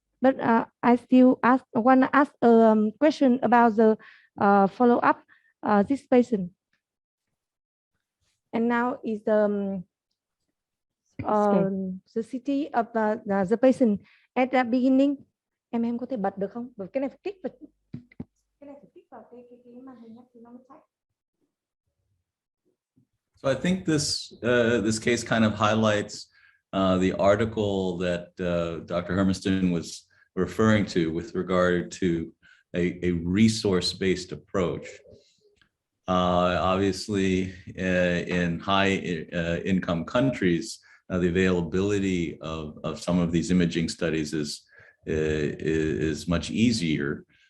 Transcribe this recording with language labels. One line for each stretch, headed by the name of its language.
English: But I still want to ask a question about the follow-up this patient. And now is the city of the patient at the beginning.
Vietnamese: Em có thể bật được không? Bởi cái này phải kích vào cái màn hình thì nó mới chạy.
English: So I think this case kind of highlights the article that Dr. Hermiston was referring to with regard to a resource-based approach. Obviously, in high income countries, the availability of some of these imaging studies is much easier.